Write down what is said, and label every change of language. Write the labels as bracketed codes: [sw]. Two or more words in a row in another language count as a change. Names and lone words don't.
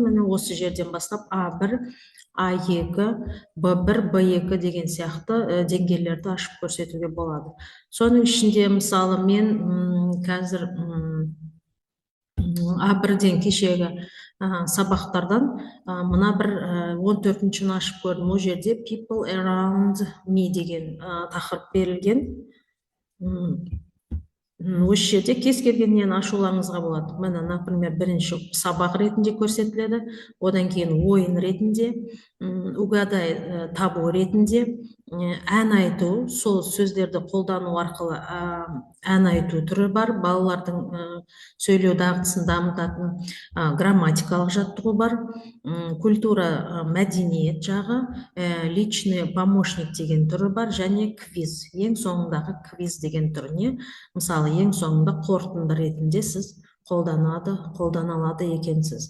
[kk] Міне осы жерден бастап А1, А2, Б1, Б2 деген сияқты деңгейлерді ашып көрсетуге болады. Соның ішінде мысалы мен қазір А1-ден кешегі сабақтардан мына бір 14-шіні ашып көрдім. Ол жерде [en] people around me [kk] деген тақырып берілген. Осы жерде кез келген нені ашуларыңызға болады. Міне, например, бірінші сабақ ретінде көрсетіледі, одан кейін ойын ретінде, угадай табу ретінде, ән айту, сол сөздерді қолдану арқылы ән айту түрі бар, балалардың сөйлеу дағдысын дамытатын грамматикалық жаттығу бар, культура, мәдениет жағы, [ru] личный помощник [kk] деген түрі бар, және квиз, ең соңындағы квиз деген түріне, мысалы ең соңында қорытынды ретінде сіз қолдана алады екенсіз.